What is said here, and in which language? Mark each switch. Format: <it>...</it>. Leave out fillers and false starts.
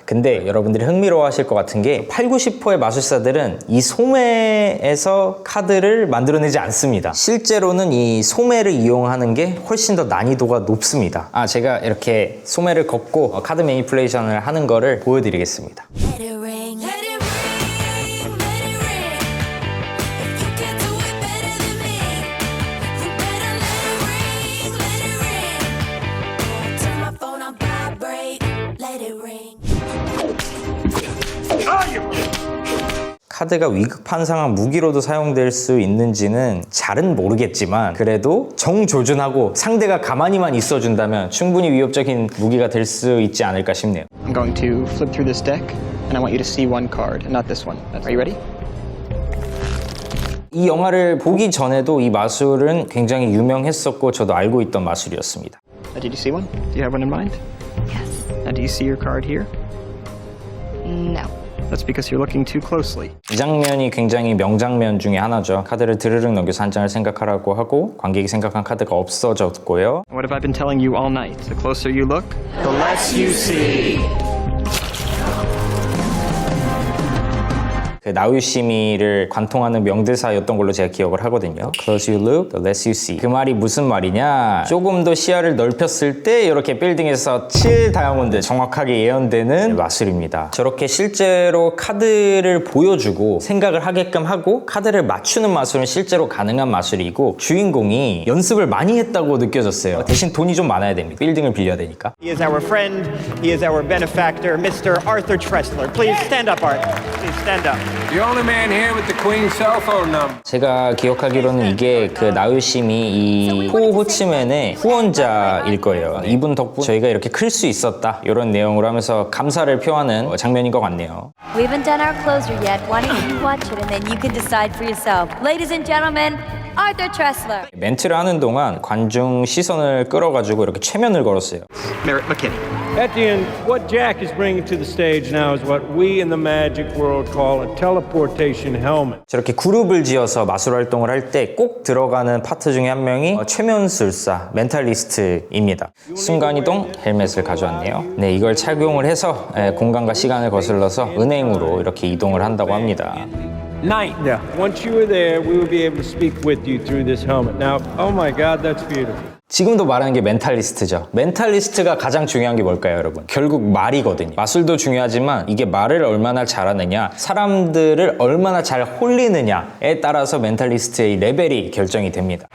<ko>근데 여러분들이 흥미로워하실 것 같은 게 8, 90%의 마술사들은 이 소매에서 카드를 만들어내지 않습니다. 실제로는 이 소매를 이용하는 게 훨씬 더 난이도가 높습니다. 제가 이렇게 소매를 걷고 카드 매니플레이션을 하는 거를 보여드리겠습니다.</ko> <en>Let it ring, let it ring, let it ring. If you can do it better than me, you better let it ring. Turn my phone on vibrate, let it ring.</en> <ko>카드가 위급한상황 무기로도 사용될 수 있는지는 잘은 모르겠지만 그래도 정조준하고 상대가 가만히만 있어준다면 충분히 위협적인 무기가 될 수 있지 않을까 싶네요.</ko> <en>I'm going to flip through this deck, and I want you to see one card, not this one. Are you ready?</en> <ko>이 영화를 보기 전에도 이 마술은 굉장히 유명했었고 저도 알고 있던 마술이었습니다.</ko> <en>Did you see one? Do you have one in mind? Yes. Now, do you see your card here? No. That's because you're looking too closely.</en> <ko>이 장면이 굉장히 명장면 중에 하나죠. 카드를 드르륵 넘겨서 한 장을 생각하라고 하고 관객이 생각한 카드가 없어졌고요.</ko> <en>What have I been telling you all night? The closer you look, the less you see.</en> <ko>그 나우유시미를 관통하는 명대사였던 걸로 제가 기억을 하거든요.</ko> <en>Close you look, the less you see.</en> <ko>그 말이 무슨 말이냐? 조금 더 시야를 넓혔을 때 이렇게 빌딩에서 7 다이아몬드 정확하게 예언되는 마술입니다. 저렇게 실제로 카드를 보여주고 생각을 하게끔 하고 카드를 맞추는 마술은 실제로 가능한 마술이고 주인공이 연습을 많이 했다고 느껴졌어요. 대신 돈이 좀 많아야 됩니다. 빌딩을 빌려야 되니까.</ko> <en>He is our friend. He is our benefactor, Mr. Arthur Tressler. Please stand up, Arthur. Please stand up. The only man here with the Queen's cell phone number.</en> <ko>제가 기억하기로는 이게 그 나우유시미 이 호호치맨의 후원자일 거예요. 이분 덕분 저희가 이렇게 클 수 있었다 이런 내용으로 하면서 감사를 표하는 장면인 것 같네요.</ko> <en>We haven't done our closer yet. Why don't you watch it and then you can decide for yourself. Ladies and gentlemen, Arthur Tressler.</en> <ko>멘트를 하는 동안 관중 시선을 끌어가지고 이렇게 최면을 걸었어요.</ko> <en>Merritt McKinney. At the end, what Jack is bringing to the stage now is what we in the magic world call a teleportation helmet.</en> <ko>저렇게 그룹을 지어서 마술 활동을 할 때 꼭 들어가는 파트 중에 한 명이 최면술사, 멘탈리스트입니다. 순간이동 헬멧을 가져왔네요. 네, 이걸 착용을 해서 공간과 시간을 거슬러서 은행으로 이렇게 이동을 한다고 합니다.</ko> <en>Night. Yeah. Once you were there, we would be able to speak with you through this helmet. Now, oh my God, that's beautiful.</en> <ko>지금도 말하는 게 멘탈리스트죠. 멘탈리스트가 가장 중요한 게 뭘까요, 여러분? 결국 말이거든요. 마술도 중요하지만 이게 말을 얼마나 잘하느냐, 사람들을 얼마나 잘 홀리느냐에 따라서 멘탈리스트의 레벨이 결정이 됩니다.</ko>